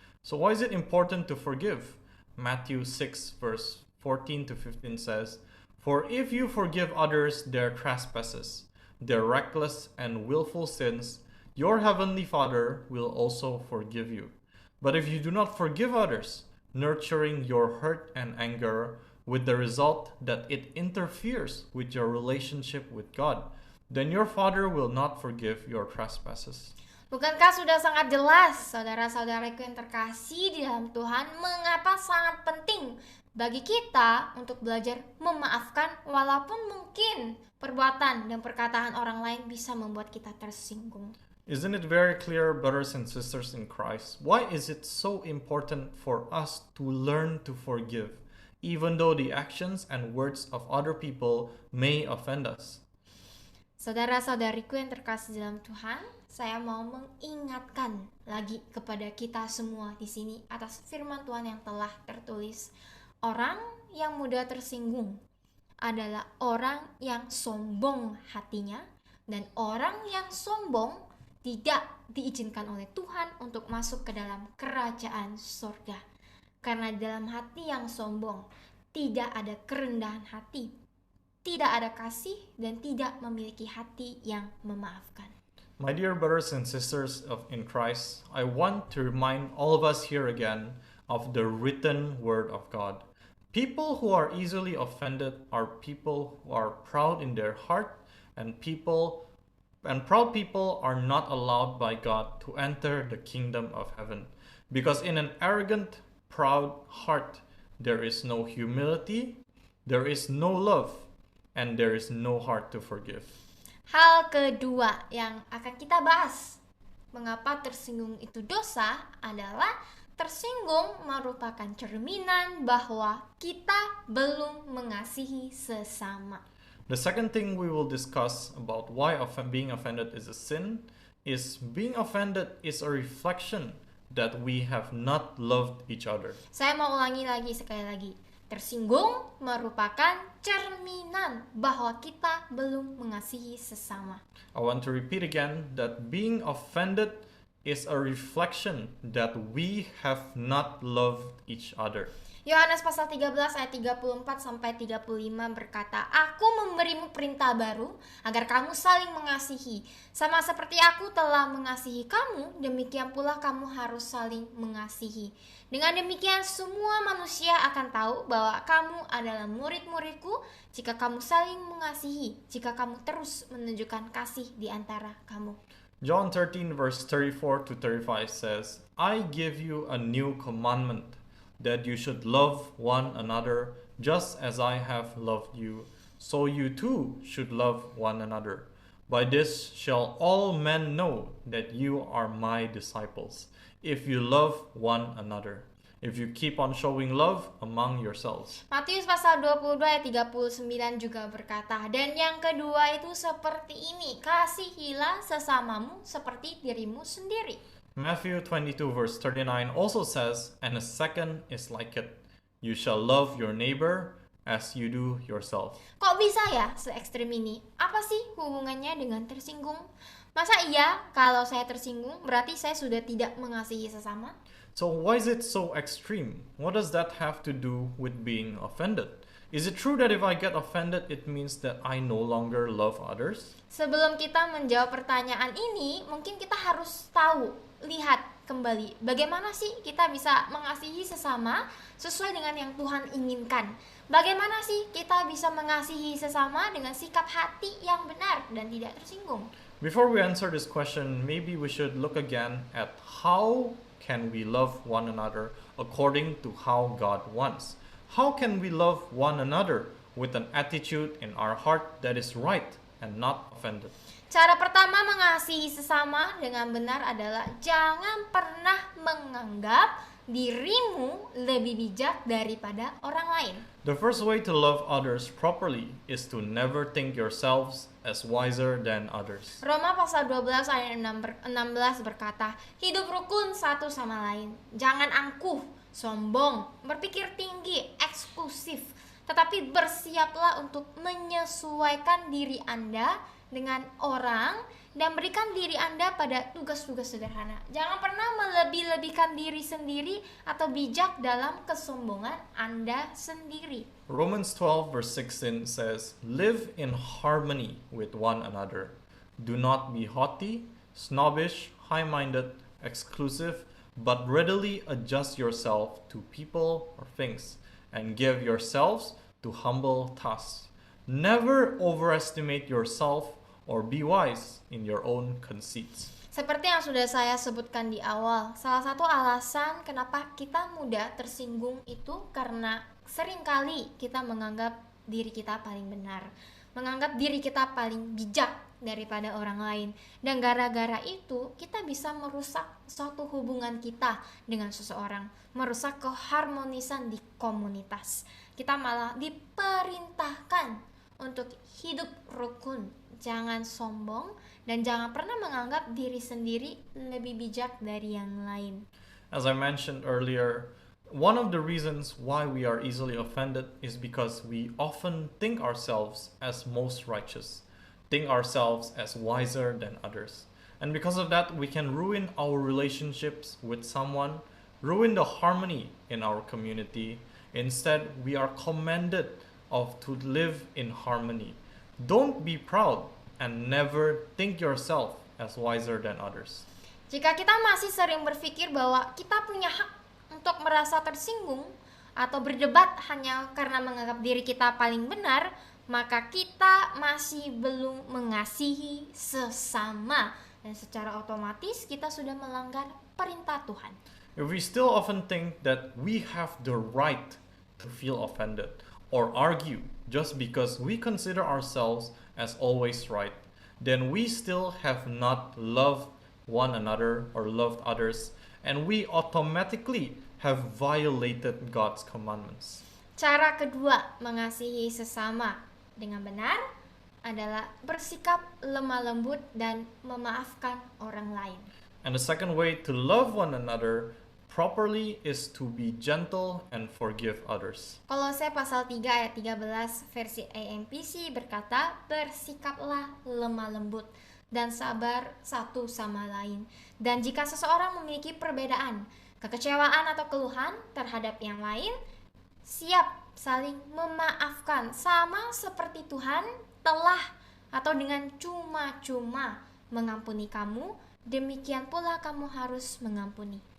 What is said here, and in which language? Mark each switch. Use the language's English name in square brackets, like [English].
[English] So why is it important to forgive? Matthew 6 verse 14 to 15 says, "For if you forgive others their trespasses, their reckless and willful sins, your heavenly Father will also forgive you. But if you do not forgive others, nurturing your hurt and anger with the result that it interferes with your relationship with God, then your Father will not forgive your trespasses." [Indonesian] Bukankah sudah sangat jelas, saudara-saudaraku yang terkasih di dalam Tuhan, mengapa sangat penting bagi kita untuk belajar memaafkan walaupun mungkin perbuatan dan perkataan orang lain bisa membuat kita tersinggung. [English] Isn't it very clear, brothers and sisters in Christ? Why is it so important for us to learn to forgive, even though the actions and words of other people may offend us? [Indonesian] Saudara-saudariku yang terkasih dalam Tuhan, saya mau mengingatkan lagi kepada kita semua di sini atas firman Tuhan yang telah tertulis. Orang yang mudah tersinggung adalah orang yang sombong hatinya, dan orang yang sombong tidak diizinkan oleh Tuhan untuk masuk ke dalam kerajaan surga. Karena dalam hati yang sombong tidak ada kerendahan hati, tidak ada kasih, dan tidak memiliki hati yang memaafkan. [English] My dear brothers and sisters in Christ, I want to remind all of us here again of the written word of God. People who are easily offended are people who are proud in their heart, and proud people are not allowed by God to enter the kingdom of heaven. Because in an arrogant, proud heart, there is no humility, there is no love, and there is no heart to forgive. [Indonesian] Hal kedua yang akan kita bahas, mengapa tersinggung itu dosa, adalah tersinggung merupakan cerminan bahwa kita belum mengasihi sesama. [English] The second thing we will discuss about why being offended is a sin is being offended is a reflection that we have not loved each other. [Indonesian] Saya mau ulangi lagi sekali lagi. Tersinggung merupakan cerminan bahwa kita belum mengasihi sesama. [English] I want to repeat again that being offended is a reflection that we have not loved each other. [Indonesian] Yohanes pasal 13 ayat 34 sampai 35 berkata, "Aku memberimu perintah baru agar kamu saling mengasihi. Sama seperti aku telah mengasihi kamu, demikian pula kamu harus saling mengasihi. Dengan demikian semua manusia akan tahu bahwa kamu adalah murid-muridku jika kamu saling mengasihi, jika kamu terus menunjukkan kasih di antara kamu." [English] John 13 verse 34 to 35 says, "I give you a new commandment, that you should love one another just as I have loved you, so you too should love one another. By this shall all men know that you are my disciples, if you love one another, if you keep on showing love among yourselves." [Indonesian] Matius pasal 22 ayat 39 juga berkata, "Dan yang kedua itu seperti ini, kasihilah sesamamu seperti dirimu sendiri." [English] Matthew 22 verse 39 also says, "And a second is like it. You shall love your neighbor as you do yourself." [Indonesian] Kok bisa ya se-ekstrim ini? Apa sih hubungannya dengan tersinggung? Masa iya kalau saya tersinggung berarti saya sudah tidak mengasihi sesama? [English] So why is it so extreme? What does that have to do with being offended? Is it true that if I get offended, it means that I no longer love others? [Indonesian] Sebelum kita menjawab pertanyaan ini, mungkin kita harus lihat kembali bagaimana sih kita bisa mengasihi sesama sesuai dengan yang Tuhan inginkan. Bagaimana sih kita bisa mengasihi sesama dengan sikap hati yang benar dan tidak tersinggung? [English] Before we answer this question, maybe we should look again at how can we love one another according to how God wants. How can we love one another with an attitude in our heart that is right and not offended? [Indonesian] Cara pertama mengasihi sesama dengan benar adalah jangan pernah menganggap dirimu lebih bijak daripada orang lain. [English] The first way to love others properly is to never think yourselves as wiser than others. [Indonesian] Roma pasal 12 ayat 16 berkata, "Hidup rukun satu sama lain. Jangan angkuh, sombong, berpikir tinggi, eksklusif, tetapi bersiaplah untuk menyesuaikan diri Anda dengan orang dan berikan diri Anda pada tugas-tugas sederhana." Jangan pernah melebih-lebihkan diri sendiri atau bijak dalam kesombongan Anda sendiri. [English] Romans 12 verse 16 says, "Live in harmony with one another. Do not be haughty, snobbish, high-minded, exclusive, but readily adjust yourself to people or things, and give yourselves to humble tasks. Never overestimate yourself or be wise in your own conceits." [Indonesian] Seperti yang sudah saya sebutkan di awal, salah satu alasan kenapa kita mudah tersinggung itu karena seringkali kita menganggap diri kita paling benar, menganggap diri kita paling bijak daripada orang lain. Dan gara-gara itu kita bisa merusak suatu hubungan kita dengan seseorang, merusak keharmonisan di komunitas. Kita malah diperintahkan untuk hidup rukun jangan sombong, dan jangan pernah menganggap diri sendiri lebih bijak dari yang lain. [English] As I mentioned earlier, one of the reasons why we are easily offended is because we often think ourselves as most righteous, think ourselves as wiser than others. And because of that, we can ruin our relationships with someone, ruin the harmony in our community. Instead, we are commanded to live in harmony. Don't be proud and never think yourself as wiser than others. [Indonesian] Jika kita masih sering berpikir bahwa kita punya hak untuk merasa tersinggung atau berdebat hanya karena menganggap diri kita paling benar, maka kita masih belum mengasihi sesama, dan secara otomatis kita sudah melanggar perintah Tuhan. [English] If we still often think that we have the right to feel offended or argue just because we consider ourselves as always right, then we still have not loved one another or loved others, and we automatically have violated God's commandments. [Indonesian] Cara kedua mengasihi sesama dengan benar adalah bersikap lemah lembut dan memaafkan orang lain. [English] And the second way to love one another properly is to be gentle and forgive others. [Indonesian] Kolose pasal 3 ayat 13 versi AMPC berkata, bersikaplah lemah lembut dan sabar satu sama lain. Dan jika seseorang memiliki perbedaan, kekecewaan atau keluhan terhadap yang lain, siap saling memaafkan sama seperti Tuhan telah atau dengan cuma-cuma mengampuni kamu, demikian pula kamu harus mengampuni.